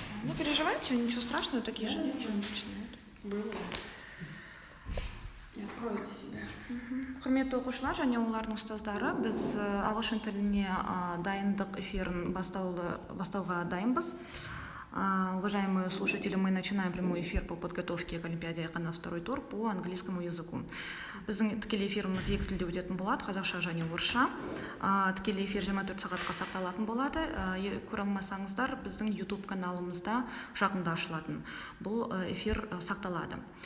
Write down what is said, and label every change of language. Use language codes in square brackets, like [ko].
[ru] открывайте, ничего страшного, такие же дети начинают. Было. Откройте себя. [kk] Құрметті оқушылар және олардың ұстаздары, біз ағылшын тіліне дайындық эфирін бастауға дайынбыз. [ru] Уважаемые слушатели, мы начинаем прямой эфир по подготовке к Олимпиаде Айқана второй тур по английскому языку. [kk] Біздің тікелей эфиріміз екі тілде өтетін болады, қазақша және орысша. Тікелей эфир 24 сағатқа сақталатын болады. Көре алмасаңыздар, біздің YouTube каналымызда жақында ашылатын. Бұл эфир сақталады.